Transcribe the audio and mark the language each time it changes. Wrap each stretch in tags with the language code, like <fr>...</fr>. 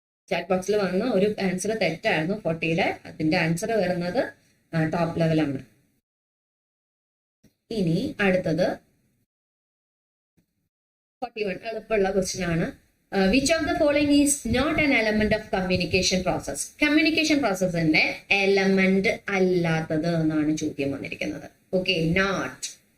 <ml>Chat ബോക്സിൽ വന്ന ഒരു ആൻസർ തെറ്റായിരുന്നു 40യുടെ. അതിന്റെ ആൻസർ വരുന്നത് ടോപ്പ് ലെവലാണ്. ഇനി അടുത്തത് 41 എളുപ്പമുള്ള ക്വസ്റ്റ്യൻ ആണ്.</ml> <en>Which of the following is not an element of communication process?</en> <ml>Communication പ്രോസസ്സിന്റെ element അല്ലാത്തത് എന്നാണ് ചോദ്യം വന്നിരിക്കുന്നത്. Okay, not.</ml>